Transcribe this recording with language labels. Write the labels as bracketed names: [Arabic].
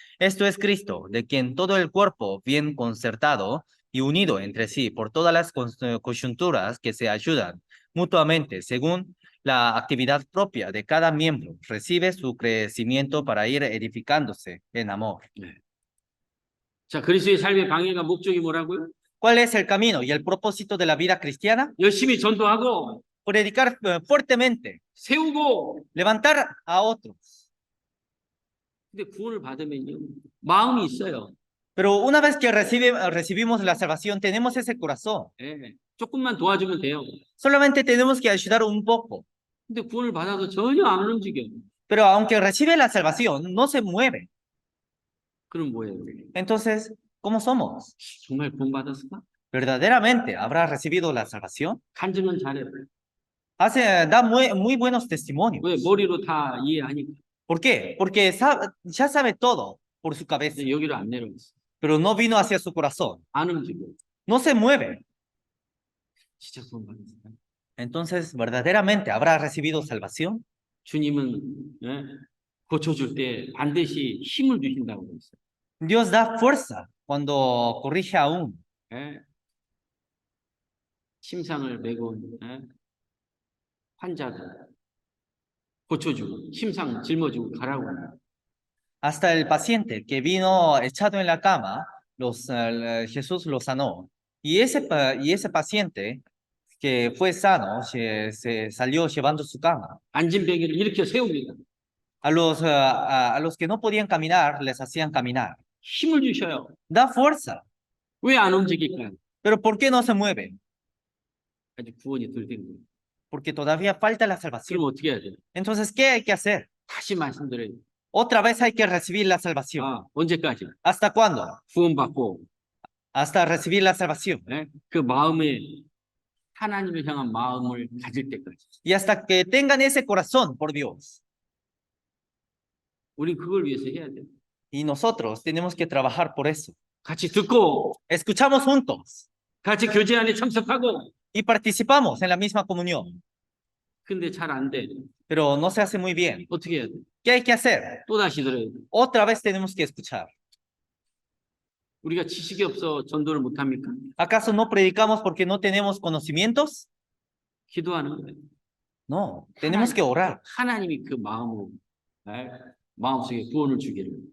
[Spanish] Esto es Cristo, de quien todo el cuerpo bien concertado y unido entre sí por todas las coyunturas que se ayudan mutuamente según la actividad propia de cada miembro, recibe su crecimiento para ir edificándose en amor. [Korean] 자, 그리스도의 삶의 방향과 목적이 뭐라고요? [Spanish] ¿Cuál es el camino y el propósito de la vida cristiana? [Korean] 열심히 전도하고 [Spanish] Predicar fuertemente, [Korean] 세우고. [Spanish] levantar a otros. [Korean] 근데 구원을 받으면요. 마음이 있어요. [Spanish] Pero una vez que recibimos la salvación, tenemos ese corazón. [Korean] 예, 조금만 도와주면 돼요. [Spanish] Solamente tenemos que ayudar un poco. [Korean] 근데 구원을 받아도 전혀 안 움직여. [Spanish] Pero aunque recibe la salvación, no se mueve. [Korean] 그럼 뭐예요? [Spanish] Entonces, ¿cómo somos? [Korean] 정말 구원 받았을까? [Spanish] ¿Verdaderamente habrá recibido la salvación? [Korean] 간증은 잘해. [Spanish] Da muy buenos testimonios. [Korean] 왜? 머리로 다 이해하니까. [Spanish] ¿Por qué? Porque ya sabe todo por su cabeza, [Korean] 근데 여기로 안 내려왔어. [Spanish] pero no vino hacia su corazón. [Korean] 안 움직여. [Spanish] No se mueve. [Korean] 진짜 구원 받았을까? [Spanish] Entonces, ¿verdaderamente habrá recibido salvación? [Korean] 주님은 예, 고쳐줄 때 반드시 힘을 주신다고 그랬어요. [Spanish] Dios da fuerza cuando corrige a uno. [Korean] 예. 침상을 메고 예. 환자들 고쳐주고 침상 짊어지고 가라고. [Spanish] Hasta el paciente que vino echado en la cama, Jesús lo sanó. Y ese paciente que fue sano se salió llevando su cama. [Korean] 앉은 병이를 일으켜 세웁니다. [Spanish] A los que no podían caminar, les hacían caminar. [Korean] 힘을 주셔요. [Spanish] Da fuerza. [Korean] 왜 안 움직일까요? [Spanish] Pero ¿por qué no se mueven? [Korean] 아직 구원이 덜 된 거예요. [Spanish] porque todavía falta la [Korean] 그럼 [Spanish] salvación. [Korean] 어떻게 해야 돼? [Spanish] Entonces, ¿qué hay que hacer? [Korean] 다시 말씀드려요. [Spanish] Otra vez hay que recibir la salvación. [Korean] 언제까지? [Spanish] ¿Hasta cuándo? [Korean] 구원받고 [Spanish] Hasta recibir la salvación. [Korean] 그 마음에 하나님을 향한 마음을 가질 때까지. [Spanish] Y hasta que tengan ese corazón por Dios. [Korean] 우리 그걸 위해서 해야 돼. [Spanish] Y nosotros tenemos que trabajar por eso. [Korean] 같이 듣고 [Spanish] Escuchamos juntos [Korean] 같이 교제 안에 참석하고 [Spanish] y participamos en la misma comunión, [Korean] 근데 잘 안 돼. [Spanish] pero no se hace muy bien. [Korean] 어떻게 해야 돼? [Spanish] ¿Qué hay que hacer? [Korean] 또 다시 들어야 돼. [Spanish] Otra vez tenemos que escuchar. [Korean] 우리가 지식이 없어 전도를 못 합니까? [Spanish] ¿Acaso no predicamos porque no tenemos conocimientos? [Korean] 기도하는 거예요. [Spanish] No, tenemos que orar [Korean] 하나님이 그 마음속에 구원을 주기를.